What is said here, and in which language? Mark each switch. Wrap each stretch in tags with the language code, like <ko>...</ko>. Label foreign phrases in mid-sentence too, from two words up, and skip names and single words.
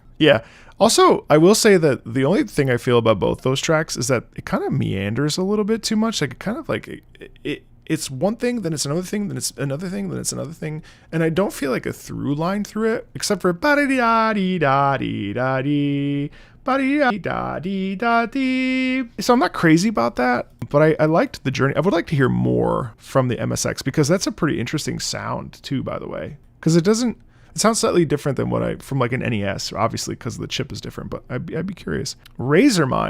<en>Yeah. Also, I will say that the only thing I feel about both those tracks is that it kind of meanders a little bit too much. Like it kind of like, it's one thing, then it's another thing, then it's another thing, then it's another thing. And I don't feel like a through line through it, except for ba-da-dee-da-dee-da-dee-da-dee. So I'm not crazy about that, but I liked the journey. I would like to hear more from the MSX because that's a pretty interesting sound too, by the way. Because it sounds slightly different than from like an NES, obviously because the chip is different, but I'd be curious.</en>